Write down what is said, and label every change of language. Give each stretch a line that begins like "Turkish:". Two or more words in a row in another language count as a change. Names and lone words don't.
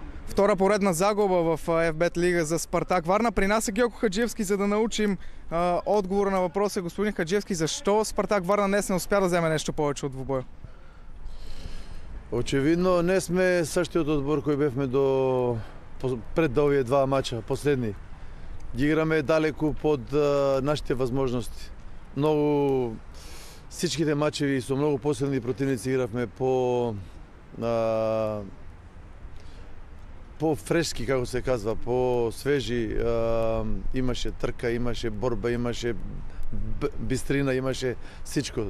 Bulgarian: Втора поредна загуба в ФБ Лига за Спартак Варна. При нас е Георго Хаджиевски, за да научим отговор на въпроса. Господин Хаджиевски, защо Спартак Варна днес не успя да вземе нещо повече от двубоя?
Macedonian: Очевидно не сме същиот одбор кој бевме пред овие два мача, последни. Ги играме далеку под нашите възможности. Многу всичките мачеви со многу посилни противници игравме по фрешки, како се казва, по свежи, имаше трка, имаше борба, имаше бистрина, имаше всичко.